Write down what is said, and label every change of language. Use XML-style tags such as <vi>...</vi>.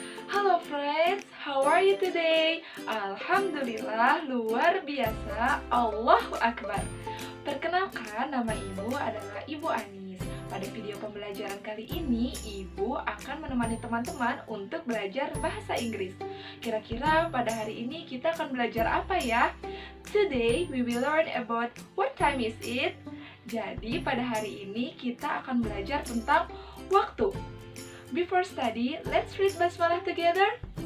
<en>Halo friends, how are you today?</en> <id>Alhamdulillah, luar biasa, Allahu Akbar. Perkenalkan, nama Ibu adalah Ibu Anis. Pada video pembelajaran kali ini, Ibu akan menemani teman-teman untuk belajar bahasa Inggris. Kira-kira pada hari ini kita akan belajar apa ya?</id> <en>Today, we will learn about what time is it?</en> <id>Jadi pada hari ini kita akan belajar tentang waktu.</id> <en>Before study, let's read basmalah together.</en>